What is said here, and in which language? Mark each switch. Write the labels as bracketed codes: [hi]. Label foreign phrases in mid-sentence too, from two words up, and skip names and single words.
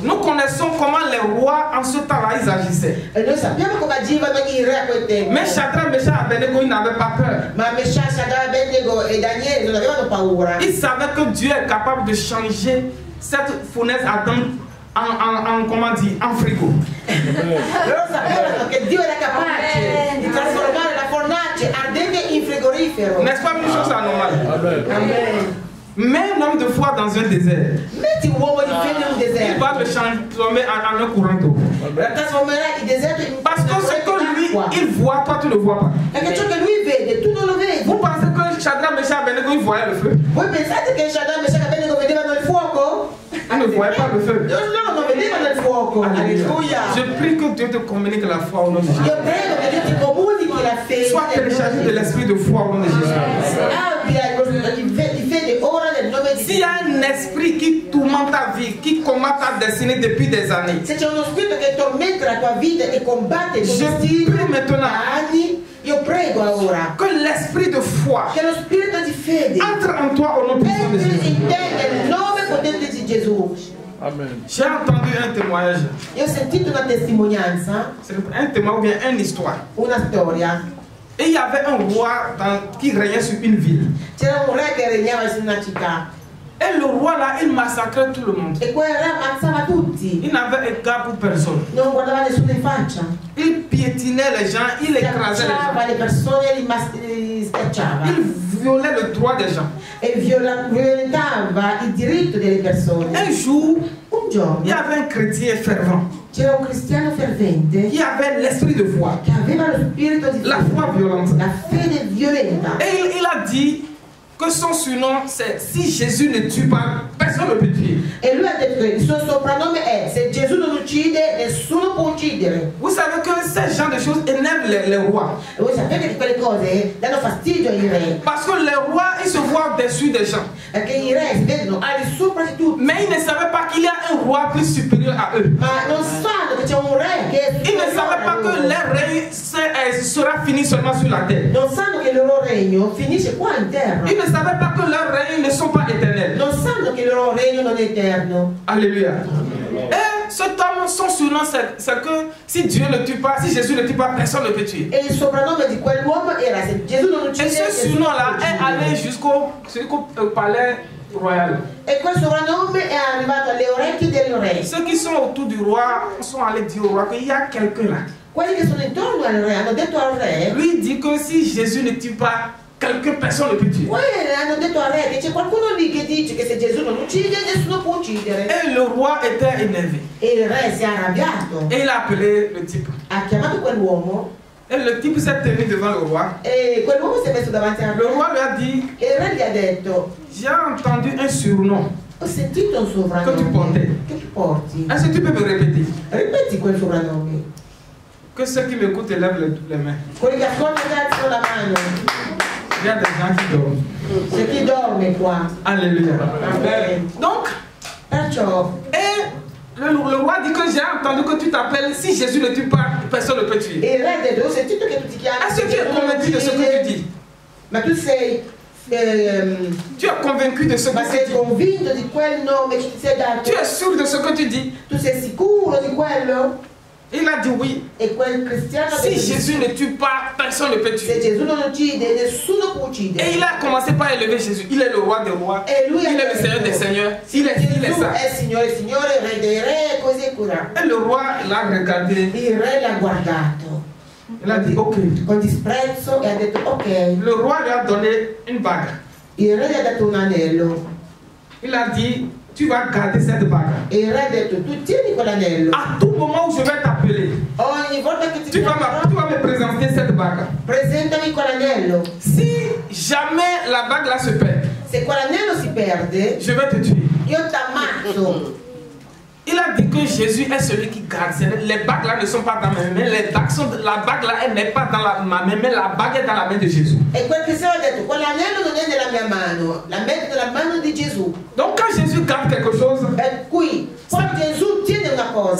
[fr] Nous connaissons comment les rois en ce temps-là ils agissaient. [it] E noi sappiamo come agivano i re a quel tempo. [fr] Mais Shadrach, Meshach et Abednego, ils n'avaient pas peur. [it] Ma Meshach, Shadrach, Abednego e Daniele non avevano paura. [fr] Ils savaient que Dieu est capable de changer cette fournaise ardente comment dire, en frigo. [it] Loro sapevano che Dio era capace di trasformare la fornace ardente in frigorifero. [fr] N'est-ce pas une chose anormale? Amen. Mets un homme de foi dans un désert. [it] Metti un uomo di fede in un [fr] Il [it] deserto. [fr] va le transformer en un courant d'eau. [it] Trasformerà il deserto in [fr] Parce que ce que lui, [it] acqua. [fr] il voit, toi tu ne le vois pas. [it] Perché ciò che lui vede, tu non lo vedi. [fr] Vous pensez que Shadrach, Meshach et Abednego, ils voyaient le feu? [it] Voi pensate che Shadrach, Meshach e Abednego vedevano il fuoco? [fr] Ils ne voyaient pas le feu. [it] Loro non vedevano il fuoco. Alleluia. [fr] Je prie que Dieu te communique la foi au nom de Jésus. [it] Io prego che Dio ti comunichi la fede. [fr] Sois téléchargé de l'esprit de foi au nom de Jésus. [it] Abbia di fede ora nel nome di [fr] S'il y a un esprit qui tourmente ta vie, qui combat ta destinée depuis des années, [it] Se c'è uno spirito che tormenta la tua vita e combatte il tuo [fr] je [it] destino [fr] prie maintenant [it] da anni, io prego ora [fr] que l'esprit de foi [it] che lo spirito di fede [fr] entre en toi au nom puissant de [it] entri [fr] Jésus. [it] in te nel nome potente di Gesù. Amen. [fr] J'ai entendu un témoignage, [it] Io ho sentito una testimonianza, [fr] c'est un témoignage ou bien une histoire. [it] una storia. [fr] Et il y avait un roi qui régnait sur une ville. [it] C'era un re che regnava su una città [fr] Et le roi là, il massacrait tout le monde. [it] E quel re ammazzava tutti. [fr] Il n'avait égard pour personne. [it] Non guardava nessuno in faccia. [fr] Il piétinait les gens, il écrasait [it] le persone, li schiacciava. [fr] Il violait le droit des gens. [it] E violentava il diritto delle persone. [fr] Un jour, [it] un giorno, [fr] il y avait un chrétien fervent. [it] C'era un cristiano fervente [fr] qui avait l'esprit de foi. [it] Che aveva lo spirito di [fr] la foi violente. [it] La fede violenta. [fr] Et il a dit que son surnom c'est si Jésus ne tue pas, personne ne peut tuer. [it] E lui ha detto che il suo soprannome è se Gesù non uccide, nessuno può uccidere. [fr] Vous savez que ce genre de choses énervent les rois. [it] E voi sapete che quelle cose danno fastidio ai re. [fr] Parce que les rois, ils se voient au-dessus des gens. [it] Perché i re si vedono al di sopra di tutti. [fr] Mais ils ne savaient pas qu'il y a un roi plus supérieur à eux. [it] Ma non sanno che c'è un re che è superiore. [fr] Ils ne savaient pas que leur règne sera fini seulement sur la terre. [it] Non sanno che il loro regno finisce qua in terra. [fr] Ils ne savaient pas que leurs règnes ne sont pas éternels. [it] Non sanno che il loro regno non è eterno. [fr] Alléluia. Et cet homme, son surnom, c'est que si Dieu ne tue pas, si Jésus ne tue pas, personne ne peut tuer. [it] E il soprannome di quell'uomo era se Gesù non uccide. [fr] Et ce surnom-là est allé jusqu'au palais royal. [it] E quel soprannome è arrivato alle orecchie del re. [fr] Ceux qui sont autour du roi sont allés dire au roi qu'il y a quelqu'un là. [it] Quelli che sono intorno al re hanno detto al re. [fr] Lui dit que si Jésus ne tue pas quelqu'un, personne ne peut tuer. [it] Hanno detto al re che c'è qualcuno lì che dice che se Gesù non uccide, nessuno può uccidere. [fr] Et le roi était énervé. [it] E il re si è arrabbiato. [fr] Et il a appelé le type. [it] Ha chiamato quell'uomo. [fr] Et le type s'est tenu devant le roi. [it] E quell'uomo si è messo davanti al re. [fr] Le roi lui a dit, [it] e il re gli ha detto: [fr] j'ai entendu un surnom. [it] Ho sentito un soprannome. Che tu porti? Che tu porti? [fr] Est-ce que tu peux me répéter? [it] Ripeti quel soprannome. [fr] Que ceux qui m'écoutent lèvent les mains. [it] Quelli che ascoltano alzano la mano. [fr] Il y a des gens qui dorment. [it] C'è chi dorme qua. [fr] Alléluia. Amen. Donc, [it] perciò, [fr] le roi dit que j'ai entendu que tu t'appelles, si Jésus ne tue pas, personne ne peut tuer. [it] E il re ha detto: ho sentito che tu ti chiami. [fr] Est-ce que tu es convaincu de ce que tu dis? [it] Ma tu sei [fr] tu es convaincu de ce que tu dis? [it] Ma sei convinto di quel nome che ti sei dato? [fr] Tu es sûr de ce que tu dis? [it] Tu sei sicuro di quello? [fr] Il a dit oui. [it] E quel cristiano [fr] si Jésus ne tue pas, personne ne peut tuer. [it] Se Gesù non uccide, nessuno può uccidere. [fr] Et il a commencé par élever Jésus. Il est le roi des rois. [it] E lui [fr] il est le Seigneur des seigneurs. Il est ça. [it] È Signore, Signore, Re dei re, così è curato. [fr] Et le roi l'a regardé. [it] Il re l'ha guardato. [fr] Il a dit ok. [it] Con disprezzo e ha detto ok. [fr] Le roi lui a donné une bague. [it] Il re gli ha dato un anello. [fr] Il a dit tu vas garder cette bague. [it] E il re ha detto tu tieni quell'anello. [fr] À tout moment où je vais t'appeler, [it] ogni volta che [fr] tu vas me présenter cette bague. [it] Presentami quell'anello. [fr] Si jamais la bague là se perd, [it] se quell'anello si perde, [fr] je vais te tuer. [it] Io t'ammazzo. [fr] Il a dit que Jésus est celui qui garde. Les bagues là ne sont pas dans mes mains. La bague là, elle n'est pas dans ma main, mais la bague est dans la main de Jésus. [it] E quel che ha detto, quell'anello non è nella mia mano, la metto nella mano di Gesù. [fr] Donc quand Jésus garde quelque chose, [it] per cui quando Gesù tiene una cosa,